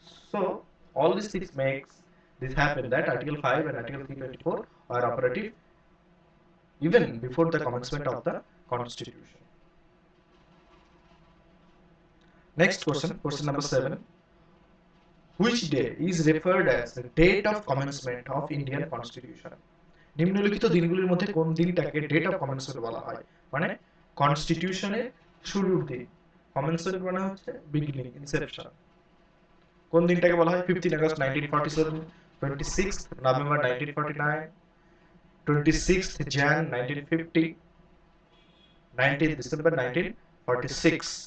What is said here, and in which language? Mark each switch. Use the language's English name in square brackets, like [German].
[English] So all these things makes this happen that Article 5 and Article 324 are operative even before the commencement of the Constitution. Next question, question number 7. Which day is referred as the date of commencement of Indian Constitution? [Bangla] নিম্নলিখিত দিনগুলির মধ্যে কোন দিনটাকে date of commencement বলা হয়? মানে কনস্টিটিউশনের শুরুর দিন। Commencement মানে হচ্ছে বিগিনিং, ইনসেপশন। কোন দিনটাকে বলা হয়? [English] 15 August 1947, 26th November 1949, 26th Jan 1950, 19th December 1946.